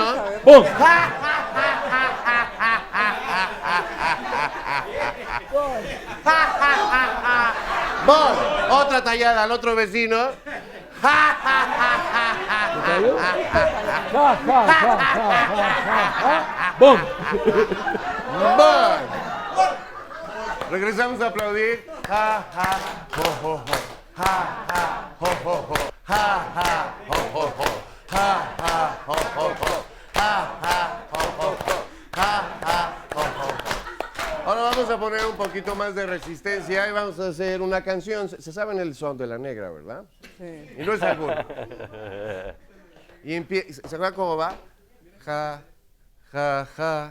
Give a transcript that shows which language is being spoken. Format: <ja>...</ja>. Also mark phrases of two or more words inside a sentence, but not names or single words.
<es>¡Bon! ¡Bon! Otra tallada al otro vecino. ¡Bon! ¡Bon! Regresamos a aplaudir. Ja, ja, jo, jo, jo. Ja, ja, jo, jo, jo. Ja, ja, jo, jo, jo. Ja, ja, jo, jo, jo. Ja, ja, jo, jo, jo. Ja, ja, jo, jo, jo. Ahora vamos a poner un poquito más de resistencia y vamos a hacer una canción. Se saben el son de la negra, ¿verdad? Sí. Y no es alguno. Y ¿se acuerdan cómo va? Ja, ja, ja.</es>